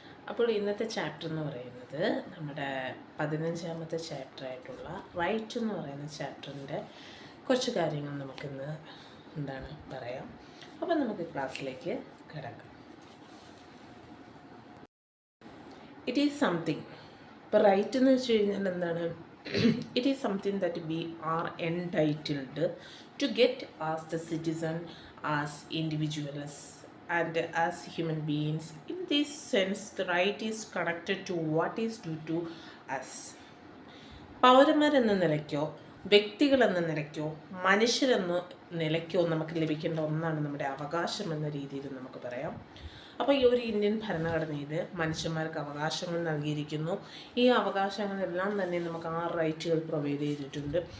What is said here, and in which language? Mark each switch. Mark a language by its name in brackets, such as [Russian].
[Malayalam] അപ്പോൾ ഇന്നത്തെ ചാപ്റ്റർ എന്ന് പറയുന്നത് നമ്മുടെ 15ാമത്തെ ചാപ്റ്ററായിട്ടുള്ള റൈറ്റ് എന്ന് പറയുന്ന ചാപ്റ്ററിൻ്റെ കുറച്ച് കാര്യങ്ങൾ നമുക്കിന്ന് പറയാം. അപ്പോൾ നമുക്ക് ക്ലാസ്സിലേക്ക് കിടക്കാം. [English] It is something. [Malayalam] ഇപ്പോൾ റൈറ്റ് എന്ന് വെച്ച് കഴിഞ്ഞാൽ എന്താണ്? [English] It is something that we are entitled to get as the citizen, as individuals, and as human beings. In this sense, the right is connected to what is due to us. [Malayalam] പൗരന്മാരെന്ന നിലയ്ക്കോ വ്യക്തികളെന്ന നിലയ്ക്കോ മനുഷ്യരെന്ന നിലയ്ക്കോ നമുക്ക് ലഭിക്കേണ്ട ഒന്നാണ് നമ്മുടെ അവകാശം എന്ന രീതിയിൽ നമുക്ക് പറയാം. അപ്പോൾ ഈ ഒരു ഇന്ത്യൻ ഭരണഘടനയിൽ മനുഷ്യന്മാർക്ക് അവകാശങ്ങൾ നൽകിയിരിക്കുന്നു. ഈ അവകാശങ്ങളെല്ലാം തന്നെ നമുക്ക് 6 റൈറ്റുകൾ പ്രൊവൈഡ് ചെയ്തിട്ടുണ്ട്.